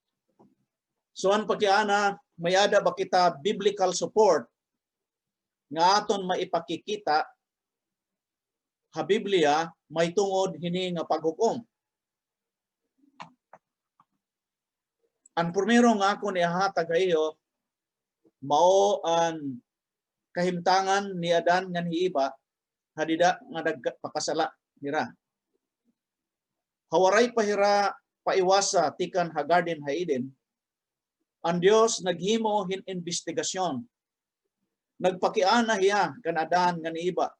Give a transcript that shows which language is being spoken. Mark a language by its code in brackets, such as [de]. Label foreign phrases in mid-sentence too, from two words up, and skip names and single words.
[war] So ang pagkiana may ada ba kita [en] biblical support [war] nga aton maipakikita ha Biblia may tungod hini nga paghukom. Ang primero nga ako nihatag kayo mao ang kahimtangan ni Adan nga ni Eva hadida nga nagpakasala nira. Hawaray pahira paiwasa tikan ha Garden ha Eden. Ang Dios naghimo hin investigasyon. Nagpakiana hiya kan Adan nga ni Eva.